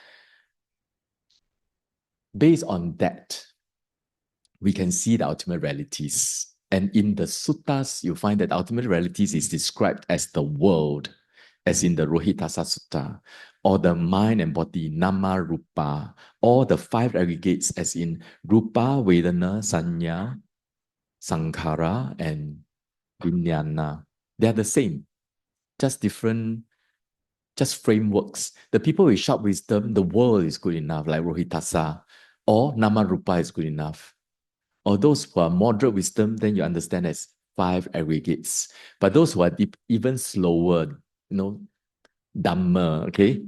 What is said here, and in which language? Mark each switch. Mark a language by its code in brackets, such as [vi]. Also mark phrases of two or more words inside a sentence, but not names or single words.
[en] Based on that, we can see the ultimate realities. And in the suttas, you find that ultimate realities is described as the world, as in the Rohitassa Sutta, or the mind and body, [pi] nama rupa, [en] or the 5 aggregates, as in [pi] rupa, vedana, sanya, sankhara, [en] and vijnana. They are the same, just different, just frameworks. The people with sharp wisdom, the world is good enough, like Rohitassa, or [pi] nama rupa [en] is good enough. Or those who are moderate wisdom, then you understand as 5 aggregates. But those who are even slower, Dhamma, okay?